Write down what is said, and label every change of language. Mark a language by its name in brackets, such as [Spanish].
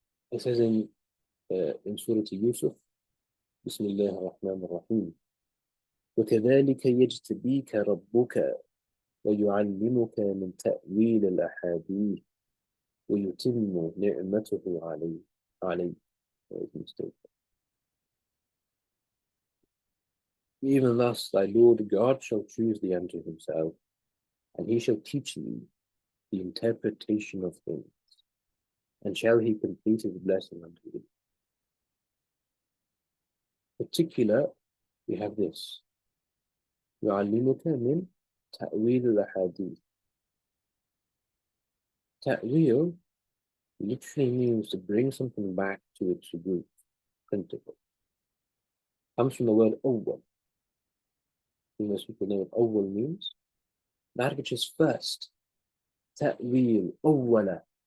[English] It says in Surah Yusuf, [Arabic] بسم الله الرحمن الرحيم وكذلك يجتبيك ربك ويعلمك من تأويل الأحاديث ويتم نعمته عليك. [English] Even thus thy Lord God shall choose thee unto himself, and he shall teach thee the interpretation of things, and shall he complete his blessing unto thee. Particular, we have this. [Arabic] يعلمك من تأويل الأحاديث. [English] Ta'wil literally means to bring something back to its root, principle. Comes from the word awwal. Most people know what awwal means. That which is first. Ta'wil, awwala.